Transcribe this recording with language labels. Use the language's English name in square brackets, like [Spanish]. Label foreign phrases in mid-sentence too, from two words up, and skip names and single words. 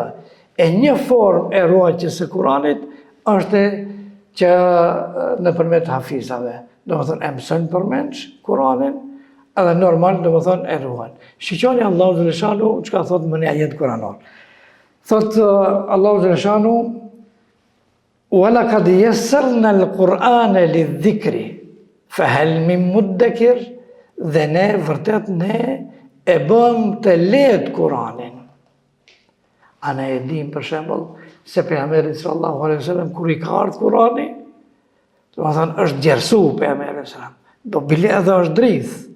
[Albanian] E një formë e ruajtjes së Kur'anit është që nëpërmjet hafizave, domethënë e mësojnë përmendsh Kur'anin, edhe normal domethënë e ruajnë. Shiqoni Allahu xhaleshanu çka thot më në ajet kuranor. Thot Allahu xhaleshanu: [Arabic] "ولقد يسرنا القرآن للذكر فهل من مدكر", [Albanian] dhe ne vërtet ne e bëm të lehtë Kur'anin. A ne e dim për shembull se pejgamberi [Arabic] صلى الله عليه وسلم [Albanian] kur i ka ardhur Kur'ani, domethënë është gjersu pejgamberi sallallahu, do bile edhe është dridh.